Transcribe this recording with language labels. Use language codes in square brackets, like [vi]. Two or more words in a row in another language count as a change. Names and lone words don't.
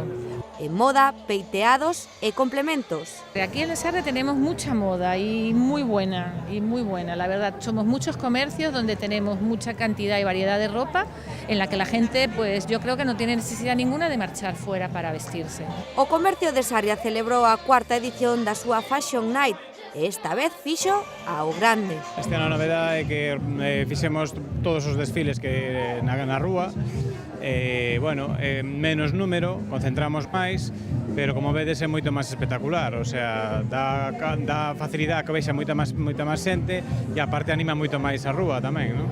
[gl] En moda, peiteados e complementos. [es] Aquí en La Sarria tenemos mucha moda y muy buena, la verdad. Somos muchos comercios donde tenemos mucha cantidad y variedad de ropa en la que la gente, pues yo creo que no tiene necesidad ninguna de marchar fuera para vestirse. [gl] O comercio de Sarria celebrou a cuarta edición da súa Fashion Night e esta vez fixo ao grande. Este ano a novedade é que fixemos todos os desfiles que na rúa, menos número, concentramos máis, pero como vedes é moito máis espectacular, [es] o sea, [gl] dá facilidade que vexa moita máis xente e aparte anima moito máis a rúa tamén, non?